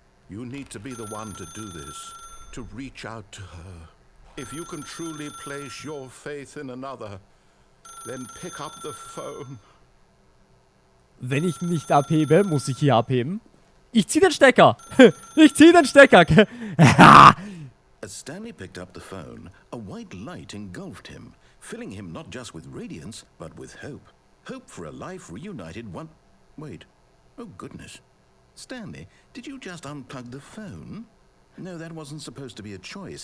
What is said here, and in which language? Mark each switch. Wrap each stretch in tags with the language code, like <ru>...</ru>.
<en>You need to be the one to do this. To reach out to her. If you can truly place your faith in another, then pick up the phone.</en> <de>Wenn ich nicht abhebe, muss ich hier abheben. Ich zieh den Stecker. Ich zieh den Stecker.</de> <en>As Stanley picked up the phone, a white light engulfed him, filling him not just with radiance, but with hope. Hope for a life reunited Wait. Oh, goodness. Stanley, did you just unplug the phone? No, that wasn't supposed to be a choice.</en>